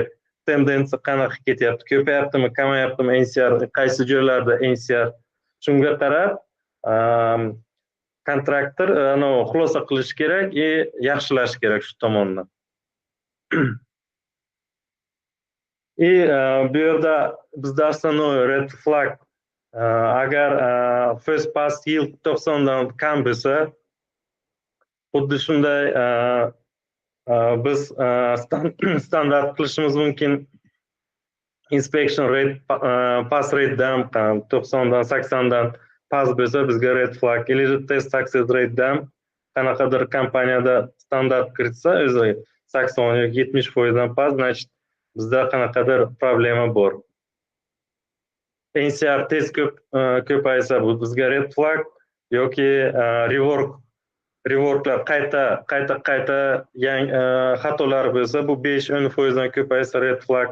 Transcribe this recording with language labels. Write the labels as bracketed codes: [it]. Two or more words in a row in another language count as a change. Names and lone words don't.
[uz] Tendensiya qanaqa ketyapti, ko'payaptimi, kamayaptimi NCR, qaysi joylarda NCR. Shunga qarab kontraktor xulosa qilish kerak, yaxshilash kerak shu tomonni. Bu yerda bizda основной [en] red flag [uz] agar [en] first pass yield [uz] 90 dan kam bo'lsa, xuddi shunday biz standart qilishimiz mumkin. [en] Inspection rate pass rate'dan [uz] 90 dan 80 dan past bo'lsa bizga [en] red flag, test success rate'dan [uz] qanaqadir kompaniyada standart kiritsa o'zi 80 yoki 70% past, значит bizda qanaqadir problema bor. NCR tez ko'paysa bu bizga [en] red flag [uz] yoki reworklar qayta yangi xatolar bo'lsa, bu 5-10% dan ko'paysa [en] red flag.